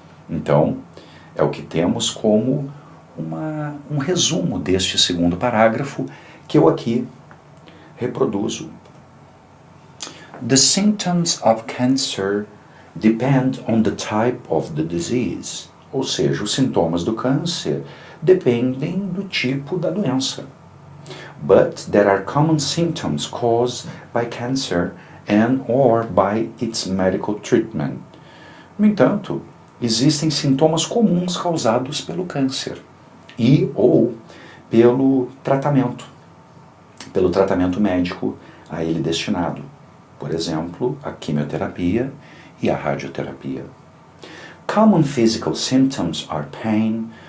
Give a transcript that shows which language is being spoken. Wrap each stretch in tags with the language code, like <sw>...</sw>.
<pt>Então, é o que temos como um resumo deste segundo parágrafo, que eu aqui reproduzo.</pt> <en>The symptoms of cancer depend on the type of the disease.</en> <pt>Ou seja, os sintomas do câncer dependem do tipo da doença.</pt> <en>But there are common symptoms caused by cancer and or by its medical treatment.</en> <pt>No entanto, existem sintomas comuns causados pelo câncer e ou pelo tratamento médico a ele destinado. Por exemplo, a quimioterapia e a radioterapia.</pt> <en>Common physical symptoms are pain.</en>